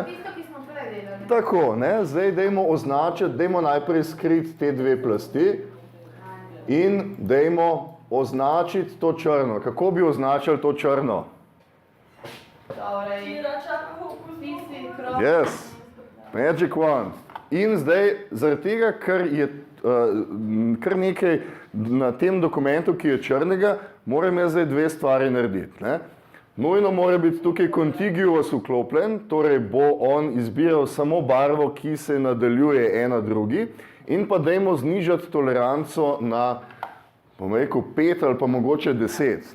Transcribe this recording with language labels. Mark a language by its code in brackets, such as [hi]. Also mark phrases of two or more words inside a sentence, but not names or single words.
[sl] Tisto, ki smo prej delali. Tako, ne, zdaj dajmo označiti, dajmo najprej skriti te dve plasti in dajmo označiti to črno. Kako bi označili to črno? Torej, tisti krog. [en] Yes, magic wand. [sl] In zdaj, zaradi tega, ker je kar nekaj na tem dokumentu, ki je črnega, moram jaz zdaj dve stvari narediti. Ne? Nujno mora biti tukaj contiguous vklopljen, torej bo on izbiral samo barvo, ki se nadaljuje ena drugi, in pa dajmo znižati toleranco na, bom rekel, 5 ali pa mogoče 10.